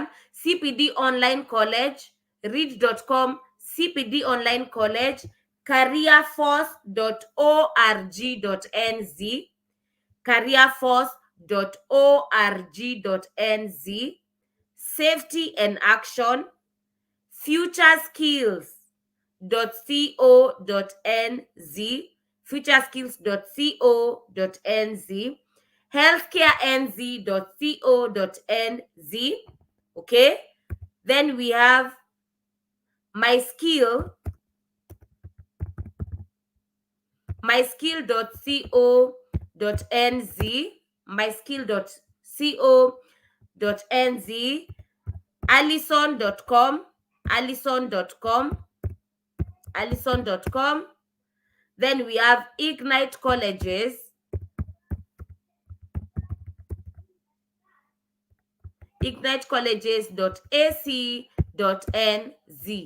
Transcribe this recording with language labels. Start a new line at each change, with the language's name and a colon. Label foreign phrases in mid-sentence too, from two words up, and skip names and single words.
English: CPD Online College, read.com, CPD Online College, careerforce.org.nz, careerforce.org.nz, safety and action, futureskills.co.nz, futureskills.co.nz, healthcarenz.co.nz. Okay, then we have myskill.co.nz, myskill.co.nz, allison.com, then we have Ignite Colleges, ignitecolleges.ac.nz.